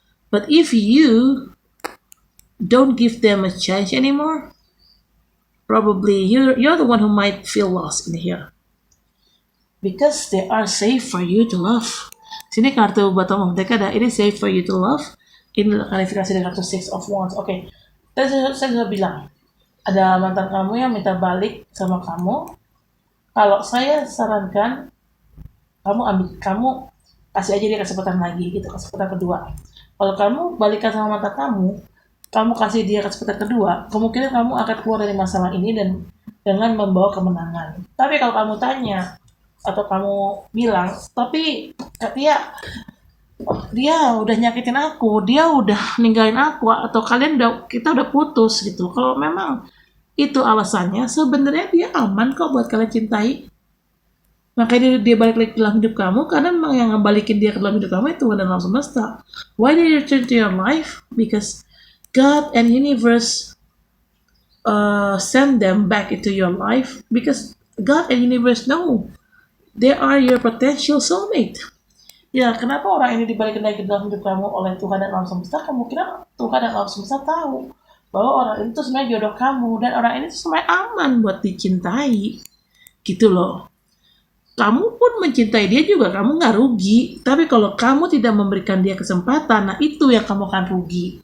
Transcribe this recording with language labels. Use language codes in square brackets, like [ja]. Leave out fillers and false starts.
[en] But if you don't give them a chance anymore, probably you're the one who might feel lost in here. Because they are safe for you to love. [id] Sini kartu bottom of deck ada, [en] it is safe for you to love. [id] Ini klarifikasi dengan kartu Six of Wands. Oke. Tadi saya sudah bilang, ada mantan kamu yang minta balik sama kamu. Kalau saya sarankan, kamu kasih aja dia kesempatan lagi gitu, kesempatan kedua. Kalau kamu balikan sama mantan kamu kasih dia kesempatan kedua, kemungkinan kamu akan keluar dari masalah ini dan dengan membawa kemenangan. Tapi kalau kamu tanya atau kamu bilang, tapi dia udah nyakitin aku, dia udah ninggalin aku, atau kita udah putus gitu. Kalau memang itu alasannya, sebenarnya dia aman kok buat kalian cintai. Makanya dia balik lagi dalam hidup kamu karena memang yang ngebalikin dia ke dalam hidup kamu itu Tuhan dan alam semesta. [en] Why did you return to your life? Because God and universe send them back into your life because God and universe know they are your potential soulmate. [id] Ya, kenapa orang ini dibalikin lagi dalam hidup kamu oleh Tuhan dan alam semesta? Kemungkinan Tuhan dan alam semesta tahu bahwa orang itu sebenarnya jodoh kamu dan orang ini sebenarnya aman buat dicintai. Gitu loh. Kamu pun mencintai dia juga, kamu nggak rugi. Tapi kalau kamu tidak memberikan dia kesempatan, nah itu yang kamu akan rugi.